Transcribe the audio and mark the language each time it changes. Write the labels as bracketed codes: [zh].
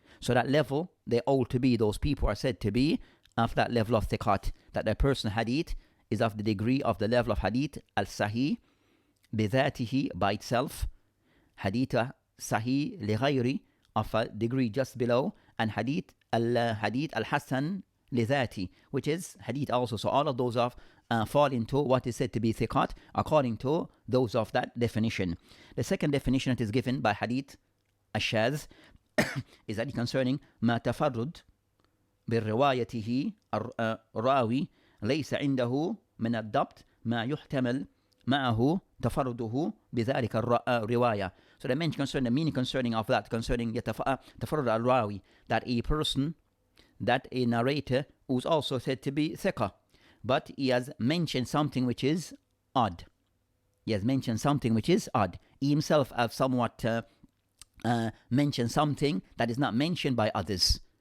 [en] So that level, they all to be, those people are said to be of that level of thiqat, that the person hadith is of the degree of the level of hadith al-sahih, بذاته, by itself, hadith sahih لغيري, of a degree just below, and hadith al-hasan لذاتي, which is hadith also. So all of those fall into what is said to be thiqat according to those of that definition. The second definition that is given by hadith al-shadh is that concerning [ar] ما تفرد بروايته الراوي ليس عنده من الضبط ما يحتمل معه تفرده بذلك الرواية. [en] So they mention concerning the meaning concerning of that, concerning [ar] تفرد الراوي, [en] that a person, that a narrator who's also said to be thiqa, but he has mentioned something which is odd. He has mentioned something which is odd. He himself has somewhat mentioned something that is not mentioned by others.